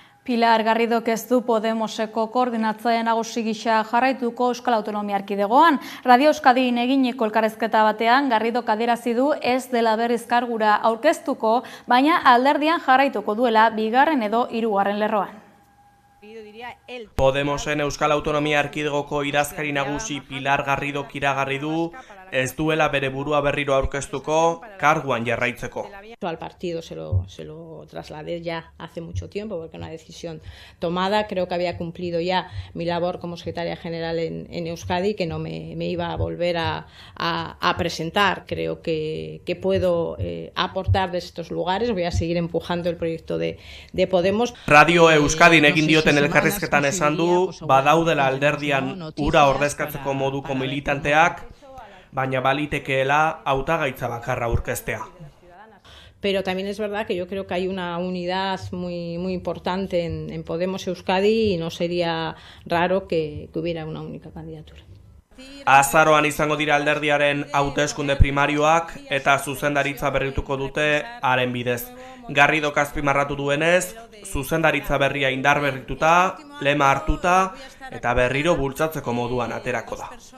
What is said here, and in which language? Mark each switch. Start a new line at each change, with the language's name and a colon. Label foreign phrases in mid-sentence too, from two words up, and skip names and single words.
Basque: Pilar Garridok ez du Podemoseko koordinatzaile nagusi gisa jarraituko Euskal Autonomia Erkidegoan. Radio Euskadin eginiko elkarrizketa batean Garridok adierazi du ez dela berriz kargura aurkeztuko, baina alderdian jarraituko duela bigarren edo hirugarren lerroan. Podemosen Euskal Autonomia Erkidegoko idazkari nagusi Pilar Garridok iragarri du ez duela bere burua berriro aurkeztuko karguan jarraitzeko.
Spanish: Al partido se lo trasladé ya hace mucho tiempo porque una decisión tomada. Creo que había cumplido ya mi labor como secretaria general en Euskadi, que no me iba a volver a presentar. Creo que puedo aportar de estos lugares. Voy a seguir empujando el proyecto de Podemos.
Basque: Radio Euskadin egin dioten elkarrizketan esan du, badaudela alderdian ura ordezkatzeko moduko militanteak, baina balitekeela hautagaitza bakarra aurkeztea.
Spanish: Pero también es verdad que yo creo que hay una unidad muy importante en Podemos Euskadi y no sería raro que hubiera una única candidatura.
Basque: Azaroan izango dira alderdiaren hauteskunde primarioak eta zuzendaritza berrituko dute haren bidez. Garridok azpimarratu duenez, zuzendaritza berria indar berrituta, lema hartuta eta berriro bultzatzeko moduan aterako da.